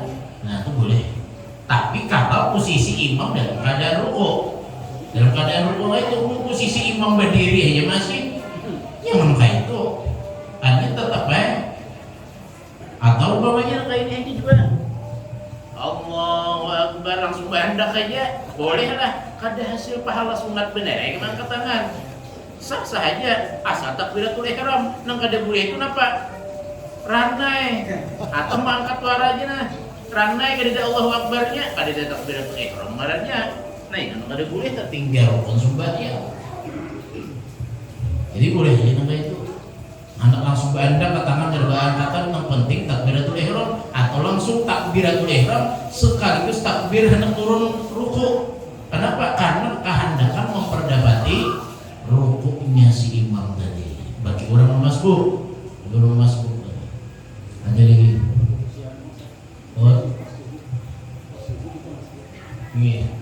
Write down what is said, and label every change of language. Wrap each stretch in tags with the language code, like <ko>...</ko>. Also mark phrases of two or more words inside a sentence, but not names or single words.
<id>Nah itu boleh. Tapi kalau posisi imam dalam keadaan ruku, itu posisi imam berdiri aja masih, yang kayak itu, artinya tetap baik. Atau umpamanya kayak ini juga.</id> <ar>الله أكبر</ar> <bjn>langsung bandak aja, boleh lah. Kada hasil pahala sunat benar ya angkat tangan, sah aja. Asal takbiratul ihram nang kada boleh itu napa? Ranai atau mangkat suara aja nah. Ranai kada ada Allahu Akbarnya, kada ada takbiratul ihram marahnya. Nah, yang kada boleh tertinggal rukun sembahyang. Jadi boleh aja nang itu. Anak langsung bandak ke tangan angkatan yang penting takbiratul ihram, atau langsung takbiratul ihram sekaligus takbir hendak turun ruku. Kenapa?</bjn> <id>Karena kehendakan memperdapati rukuknya si imam tadi. Bagi orang masbuk, ada lagi. Oh, ini.</id>